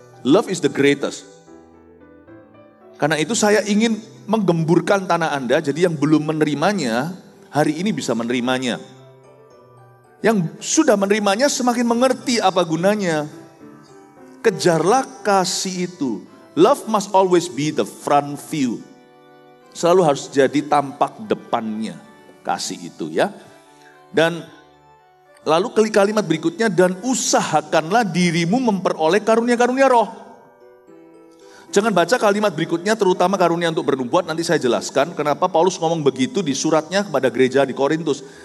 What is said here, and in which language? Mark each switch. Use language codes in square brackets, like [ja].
[en] Love is the greatest. [id] Karena itu saya ingin menggemburkan tanah Anda, jadi yang belum menerimanya, hari ini bisa menerimanya. Yang sudah menerimanya semakin mengerti apa gunanya. Kejarlah kasih itu. [en] Love must always be the front view. [id] Selalu harus jadi tampak depannya kasih itu ya. Dan lalu kalimat berikutnya, dan usahakanlah dirimu memperoleh karunia-karunia roh. Jangan baca kalimat berikutnya terutama karunia untuk bernubuat, nanti saya jelaskan kenapa Paulus ngomong begitu di suratnya kepada gereja di Korintus.